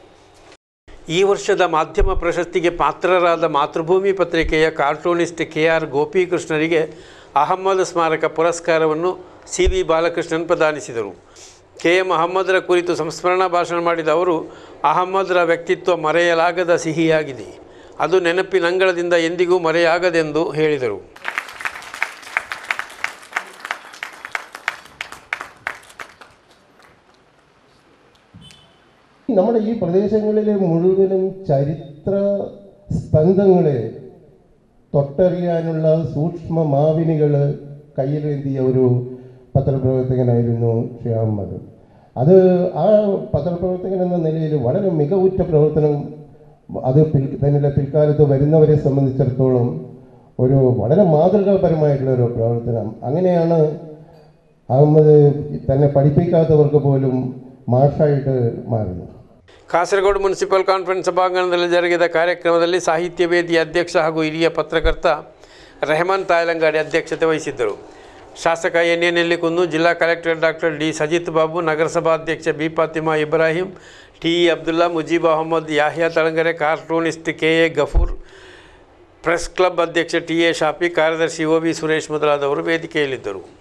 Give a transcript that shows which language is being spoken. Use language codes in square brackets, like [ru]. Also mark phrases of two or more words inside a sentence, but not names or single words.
[kn] ಈ ವರ್ಷದ ಮಾಧ್ಯಮ ಪ್ರಶಸ್ತಿಗೆ ಪಾತ್ರರಾದ ಮಾತೃಭೂಮಿ ಪತ್ರಿಕೆಯ ಕಾರ್ಟೂನಿಸ್ಟ್ KR ಗೋಪಿಕೃಷ್ಣರಿಗೆ ಅಹಮ್ಮದ್ ಸ್ಮಾರಕ ಪುರಸ್ಕಾರವನ್ನು CV ಬಾಲಕೃಷ್ಣನ್ ಪ್ರದಾನಿಸಿದರು. KM ಅಹಮ್ಮದರ ಕುರಿತು ಸಂಸ್ಮರಣಾ ಭಾಷಣ ಮಾಡಿದ ಅವರು, ಅಹಮ್ಮದರ ವ್ಯಕ್ತಿತ್ವ ಮರೆಯಲಾಗದ ಸಿಹಿಯಾಗಿದೆ, ಅದು ನೆನಪಿನಂಗಳದಿಂದ ಎಂದಿಗೂ ಮರೆಯಾಗದೆಂದು ಹೇಳಿದರು. [ml] നമ്മുടെ ഈ പ്രദേശങ്ങളിലെ മുഴുവനും ചരിത്ര സ്പന്ദങ്ങളെ തൊട്ടറിയാനുള്ള സൂക്ഷ്മ മാവിനികൾ കയ്യിലേന്തിയ ഒരു പത്രപ്രവർത്തകനായിരുന്നു ശ്രീ അഹമ്മദ്. അത് ആ പത്രപ്രവർത്തകൻ എന്ന നിലയിൽ വളരെ മികവുറ്റ പ്രവർത്തനം, അത് തന്നെ പിൽക്കാലത്ത് വരുന്നവരെ സംബന്ധിച്ചിടത്തോളം ഒരു വളരെ മാതൃകാപരമായിട്ടുള്ള ഒരു പ്രവർത്തനം. അങ്ങനെയാണ് അഹമ്മദ് തന്നെ പഠിപ്പിക്കാത്തവർക്ക് പോലും മാഷായിട്ട് മാറുന്നത്. [kn] ಕಾಸರಗೋಡು [en] municipal conference [kn] ಸಭಾಂಗಣದಲ್ಲಿ ಜರುಗಿದ ಕಾರ್ಯಕ್ರಮದಲ್ಲಿ ಸಾಹಿತ್ಯ ವೇದಿ ಅಧ್ಯಕ್ಷ ಹಾಗೂ ಹಿರಿಯ ಪತ್ರಕರ್ತ ರೆಹಮಾನ್ ತಾಯಲಂಗಾಡಿ ಅಧ್ಯಕ್ಷತೆ ವಹಿಸಿದ್ದರು. ಶಾಸಕ NA ನೆಲ್ಲಿಕುಂದು, ಜಿಲ್ಲಾ ಕಲೆಕ್ಟರ್ ಡಾಕ್ಟರ್ D ಸಜಿತ್ ಬಾಬು, ನಗರಸಭಾಧ್ಯಕ್ಷ B ಫಾತಿಮಾ ಇಬ್ರಾಹಿಂ, TE ಅಬ್ದುಲ್ಲಾ, ಮುಜೀಬ್ ಅಹಮದ್, ಯಾಹ್ಯಾ ತಳಂಗರೆ, ಕಾರ್ಟೂನಿಸ್ಟ್ KA ಗಫೂರ್, [en] press club [kn] ಅಧ್ಯಕ್ಷ TA ಶಾಫಿ, ಕಾರ್ಯದರ್ಶಿ OB ಸುರೇಶ್ ಮೊದಲಾದವರು ವೇದಿಕೆಯಲ್ಲಿದ್ದರು.